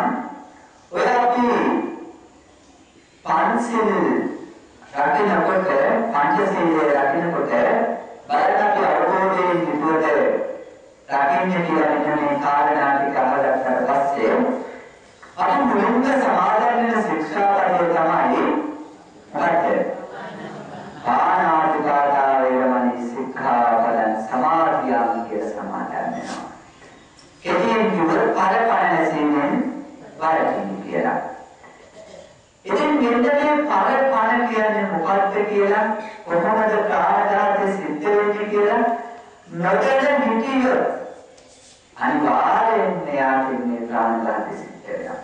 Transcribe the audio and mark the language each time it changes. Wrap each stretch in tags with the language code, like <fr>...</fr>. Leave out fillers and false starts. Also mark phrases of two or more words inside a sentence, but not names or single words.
<si>ඔය අපි පංචශීල රකින්නකොට පංචශීලය රකින්නකොට බලන්න අපි අවබෝධයෙන් යුතුවට රකින්න කියලා මේ කාරණා ටික අහගත්තට පස්සේ අපි මුලින්ම සමාදන් වෙන ශික්ෂාපදය තමයි මොකක්ද?</si> <pi>පාණාතිපාතා වේරමණී සික්ඛාපදං සමාදියාමි</pi> <si>කියලා සමාදන් වෙනවා. කෙටියෙන් කිව්වොත් පරපණ සීලෙන් වරදින් කියලා. ඉතින් මෙන්න මේ පරපණ කියන්නේ මොකක්ද කියලා කොහොමද ප්‍රාණඝාතය සිද්ධ වෙන්නේ කියලා නොදැන හිටියොත් අනිවාර්යෙන්ම යාට මේ ප්‍රාණඝාතය සිද්ධ වෙනවා.</si>